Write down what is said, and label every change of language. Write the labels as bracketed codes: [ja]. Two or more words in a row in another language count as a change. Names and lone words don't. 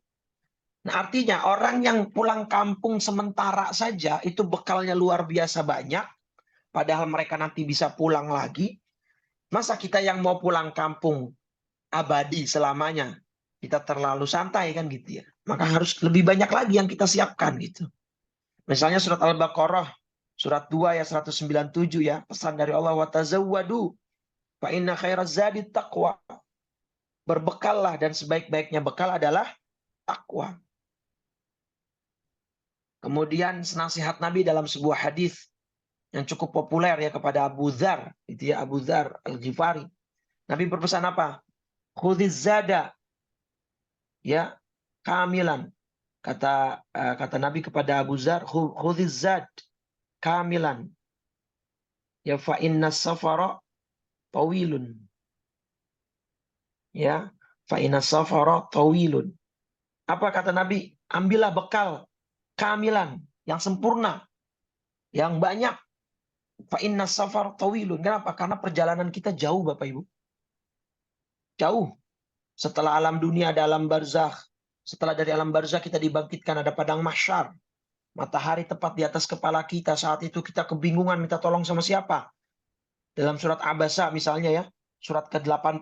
[id] Nah, artinya orang yang pulang kampung sementara saja itu bekalnya luar biasa banyak, padahal mereka nanti bisa pulang lagi. Masa kita yang mau pulang kampung abadi selamanya, kita terlalu santai kan gitu ya. Maka harus lebih banyak lagi yang kita siapkan gitu. Misalnya surat Al-Baqarah, surat 2 ayat 197 ya, pesan dari Allah, [ar] وتزودوا فإن خير الزاد التقوى. [id] Berbekallah dan sebaik-baiknya bekal adalah takwa. Kemudian nasihat Nabi dalam sebuah hadis yang cukup populer ya kepada Abu Dzar, itu ya, Abu Dzar Al-Ghifari. Nabi berpesan apa? [ar] خذ الزاد يا كاملا. [id] Kata Nabi kepada Abu Dzar, [ar] خذ الزاد كاملا. يا فإن السفر طويل. يا، فإن السفر طويل. Apa kata Nabi? [id] Ambillah bekal kamilan, yang sempurna, yang banyak. [ar] فإن السفر طويل. [id] Kenapa? Karena perjalanan kita jauh, Bapak Ibu. Jauh. Setelah alam dunia ada alam barzakh. Setelah dari alam barzakh kita dibangkitkan, ada padang mahsyar. Matahari tepat di atas kepala kita. Saat itu kita kebingungan minta tolong sama siapa. Dalam surat Abasa misalnya ya, surat ke-80.